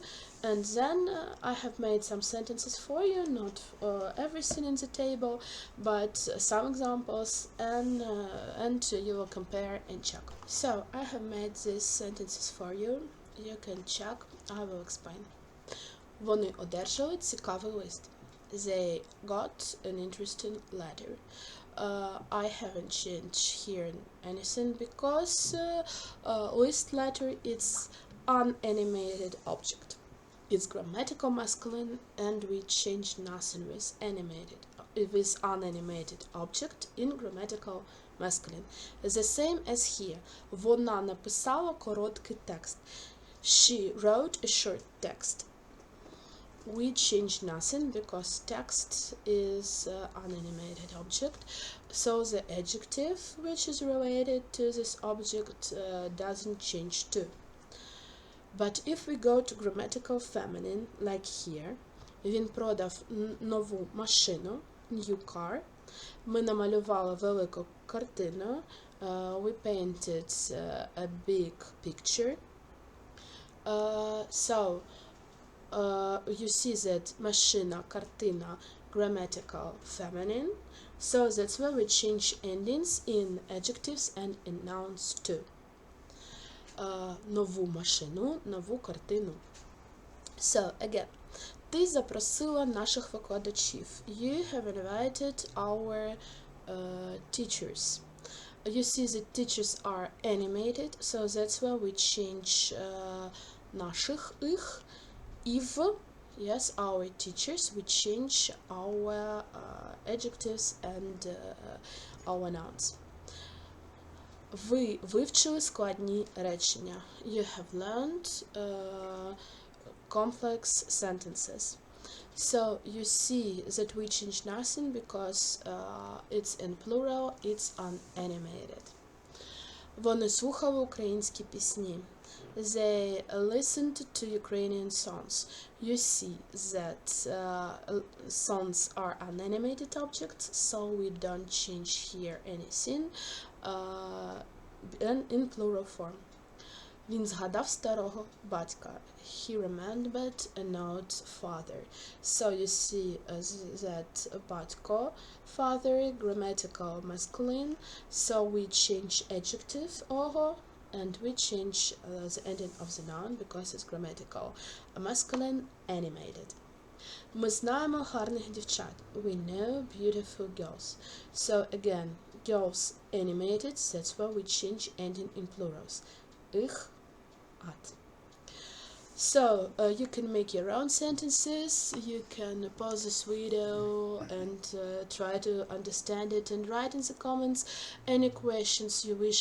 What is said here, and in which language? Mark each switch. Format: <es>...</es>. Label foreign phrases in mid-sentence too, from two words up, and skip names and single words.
<en>And then I have made some sentences for you, not everything in the table, but some examples, and you will compare and check. So I have made these sentences for you. You can check, I will explain.</en> <uk>Вони одержали цікавий лист.</uk> <en>They got an interesting letter. I haven't changed here anything because list letter is unanimated object. It's grammatical masculine, and we change nothing with unanimated object in grammatical masculine. The same as here.</en> <uk>Вона написала короткий текст.</uk> <en>She wrote a short text. We change nothing because text is unanimated object, so the adjective which is related to this object doesn't change too. But if we go to grammatical feminine, like here,</en> <uk>він продав нову машину,</uk> <en>new car.</en> <uk>Ми намалювали велику картину.</uk> <en>We painted a big picture. So you see that</en> <uk>машина, картина,</uk> <en>grammatical feminine. So that's where we change endings in adjectives and in nouns too.</en> <uk>Нову машину, нову картину.</uk> <en>So again,</en> <uk>Ти запросила наших викладачів.</uk> <en>You have invited our teachers. You see the teachers are animated, so that's why we change</en> <uk>наших, их,</uk> <en>if, yes, our teachers, we change our adjectives and our nouns.</en> <uk>Ви вивчили складні речення.</uk> <en>You have learned complex sentences. So you see that we change nothing because it's in plural, it's unanimated.</en> <uk>Вони слухали українські пісні.</uk> <en>They listened to Ukrainian songs. You see that songs are unanimated objects, so we don't change here anything in plural form.</en> <uk>Він згадав старого батька.</uk> <en>He remembered an old father. So you see that батько, father, grammatical masculine. So we change adjective ого, and we change the ending of the noun because it's grammatical masculine, animated.</en> <uk>Ми знаємо гарних дівчат.</uk> <en>We know beautiful girls. So again, girls animated, that's why we change ending in plurals. Ich, at. So you can make your own sentences, you can pause this video and try to understand it and write in the comments any questions you wish.</en>